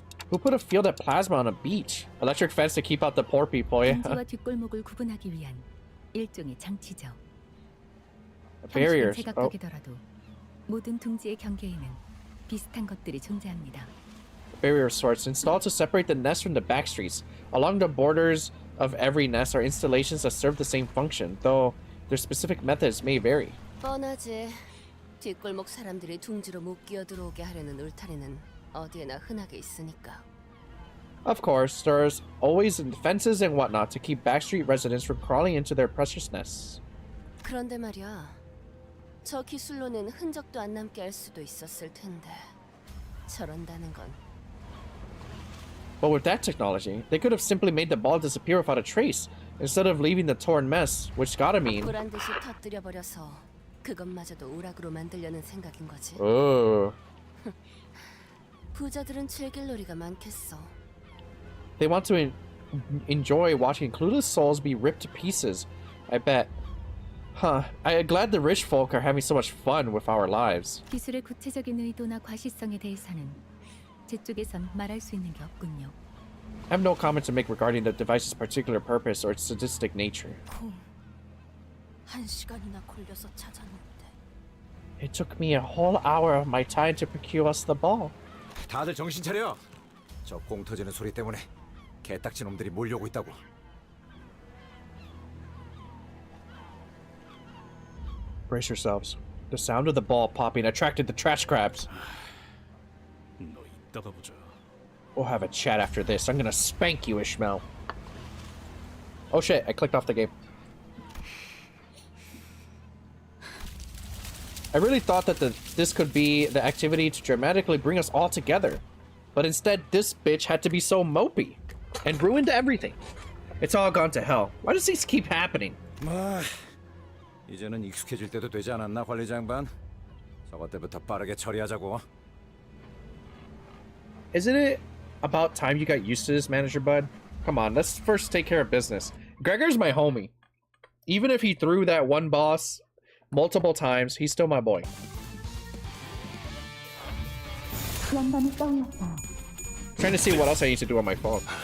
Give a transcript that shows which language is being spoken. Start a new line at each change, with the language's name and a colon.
English: Who put a field of plasma on a beach? Electric fence to keep out the poor people, yeah.
Korean: 둥지와 뒷골목을 구분하기 위한 일종의 장치죠.
English: Barriers.
Korean: 형식은 제각각이더라도 모든 둥지의 경계에는 비슷한 것들이 존재합니다.
English: Barrier sorts installed to separate the nest from the back streets. Along the borders of every nest are installations that serve the same function, though their specific methods may vary.
Korean: 뻔하지. 뒷골목 사람들이 둥지로 못 끼어들어오게 하려는 울타리는 어디에나 흔하게 있으니까.
English: Of course, there's always fences and whatnot to keep backstreet residents from crawling into their precious nests.
Korean: 그런데 말이야. 저 기술로는 흔적도 안 남게 할 수도 있었을 텐데. 저런다는 건.
English: But with that technology, they could have simply made the ball disappear without a trace, instead of leaving the torn mess, which gotta mean...
Korean: 보란 듯이 터뜨려 버려서 그것마저도 오락으로 만들려는 생각인 거지.
English: Oh.
Korean: 부자들은 즐길 놀이가 많겠어.
English: They want to enjoy watching clueless souls be ripped to pieces. I bet. Huh. I'm glad the rich folk are having so much fun with our lives.
Korean: 기술의 구체적인 의도나 과시성에 대해서는 제 쪽에선 말할 수 있는 게 없군요.
English: I have no comment to make regarding the device's particular purpose or its sadistic nature.
Korean: 1시간이나 걸려서 찾았는데.
English: It took me a whole hour of my time to procure us the ball.
Korean: 다들 정신 차려. 저 공 터지는 소리 때문에 개딱지 놈들이 몰려오고 있다고.
English: Brace yourselves. The sound of the ball popping attracted the trash crabs.
Korean: 너 이따가 보자.
English: We'll have a chat after this. I'm gonna spank you, Ishmael. Oh shit, I clicked off the game. I really thought that this could be the activity to dramatically bring us all together. But instead, this bitch had to be so mopey. And ruined everything. It's all gone to hell. Why does this keep happening?
Korean: 뭐 이제는 익숙해질 때도 되지 않았나 관리자 양반? 저것 때부터 빠르게 처리하자고.
English: Isn't it about time you got used to this, Manager Bud? Come on, let's first take care of business. Gregor's my homie. Even if he threw that one boss multiple times, he's still my boy. Trying to see what else I need to do on my phone.